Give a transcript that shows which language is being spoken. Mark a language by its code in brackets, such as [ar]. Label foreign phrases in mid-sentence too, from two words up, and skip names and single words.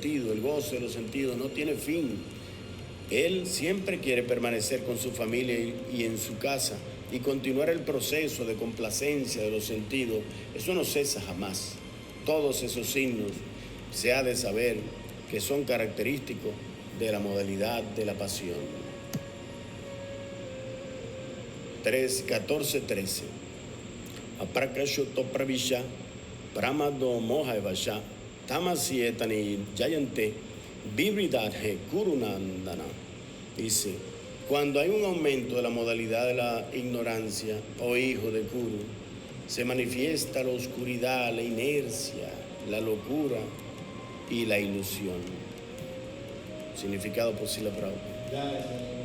[es] El goce de los sentidos no tiene fin. Él siempre quiere permanecer con su familia y en su casa y continuar el proceso de complacencia de los sentidos. Eso no cesa jamás. Todos esos signos se ha de saber que son característicos de la modalidad de la pasión. 14:13. [sa] Aprakashoto pravisha pramado moha evasha tamasietani yayante vibridadhe kurunandana. [es] Dice, cuando hay un aumento de la modalidad de la ignorancia, oh hijo de Kuru, se manifiesta la oscuridad, la inercia, la locura y la ilusión. Significado por Srila Prabhupada.